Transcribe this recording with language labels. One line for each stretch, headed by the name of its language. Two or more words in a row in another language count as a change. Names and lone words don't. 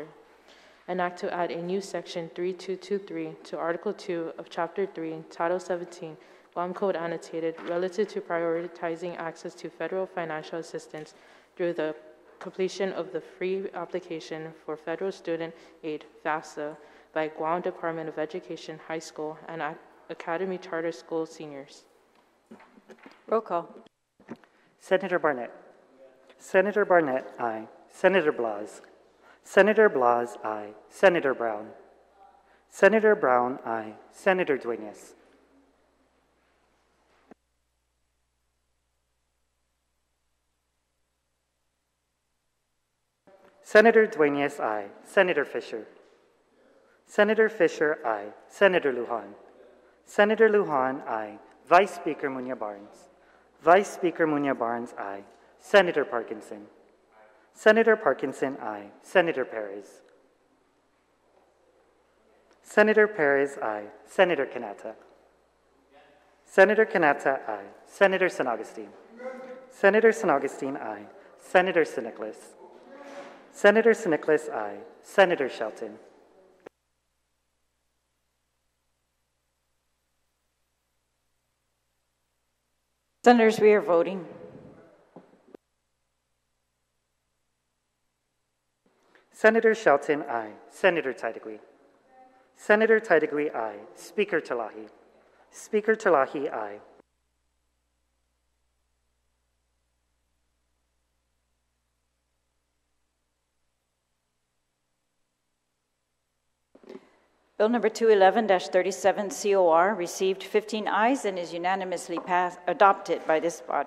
English: An act to add a new Section 3223 to Article 2 of Chapter 3, Title 17, Guam Code Annotated, relative to prioritizing access to federal financial assistance through the completion of the free application for Federal Student Aid, FAFSA, by Guam Department of Education High School and Academy Charter School seniors. Roll call. Senator Barnett. Senator Barnett, aye. Senator Blas. Senator Blas, aye. Senator Brown. Senator Brown, aye. Senator Duenas. Senator Duenas, aye. Senator Fisher. Senator Fisher, aye. Senator Lujan. Senator Lujan, aye. Vice Speaker Munoz Barnes. Vice Speaker Munoz Barnes, aye. Senator Parkinson. Senator Parkinson, aye. Senator Perez. Senator Perez, aye. Senator Kanata. Senator Kanata, aye. Senator San Augustine. Senator San Augustine, aye. Senator San Nicholas. Senator San Nicholas, aye. Senator Shelton. Senators, we are voting. Senator Shelton, aye. Senator Tadigui. Senator Tadigui, aye. Speaker Terlahi. Speaker Terlahi, aye. Bill number 211-37 COR received 15 ayes and is unanimously adopted by this body.